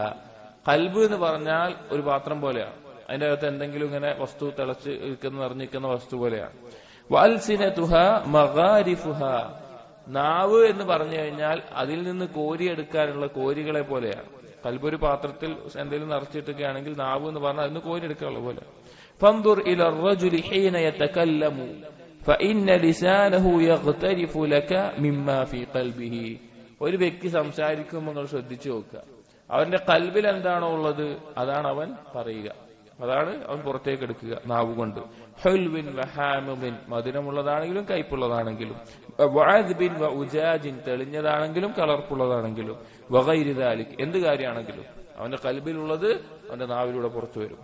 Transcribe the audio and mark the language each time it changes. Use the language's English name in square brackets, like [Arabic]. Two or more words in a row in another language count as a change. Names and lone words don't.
[Malayalam] കൽബ് എന്ന് പറഞ്ഞാൽ ഒരു പാത്രം പോലെയാണ്. അതിന്റെ അകത്ത് എന്തെങ്കിലും ഇങ്ങനെ വസ്തു തിളച്ച് നിറഞ്ഞിരിക്കുന്ന വസ്തു പോലെയാണ്. [Arabic] وألسنتها مغارفها. [Malayalam] നാവ് എന്ന് പറഞ്ഞു കഴിഞ്ഞാൽ അതിൽ നിന്ന് കോരിയെടുക്കാനുള്ള കോരികളെ പോലെയാണ്. കൽബ് ഒരു പാത്രത്തിൽ എന്തെങ്കിലും നിറച്ചിട്ടൊക്കെയാണെങ്കിൽ നാവ് എന്ന് പറഞ്ഞാൽ അതിന് കോരിയെടുക്കാനുള്ള പോലെ. [Arabic] فانظر إلى الرجل حين يتكلم فإن لسانه يغترف لك مما في قلبه. [Malayalam] ഒരു വ്യക്തി സംസാരിക്കുമ്പോൾ നിങ്ങൾ ശ്രദ്ധിച്ചു നോക്കുക, അവന്റെ കൽബിൽ എന്താണോ ഉള്ളത് അതാണ് അവൻ പറയുക, അതാണ് അവൻ പുറത്തേക്ക് എടുക്കുക നാവ് കൊണ്ട്. [Arabic] حلو وحامض, [Malayalam] മധുരമുള്ളതാണെങ്കിലും കയ്പുള്ളതാണെങ്കിലും, [Arabic] وعذب وأجاج, [Malayalam] തെളിഞ്ഞതാണെങ്കിലും കളർപ്പുള്ളതാണെങ്കിലും, [Arabic] وغير ذلك, [Malayalam] എന്ത് കാര്യമാണെങ്കിലും അവന്റെ കൽബിലുള്ളത് അവന്റെ നാവിലൂടെ പുറത്തു വരും.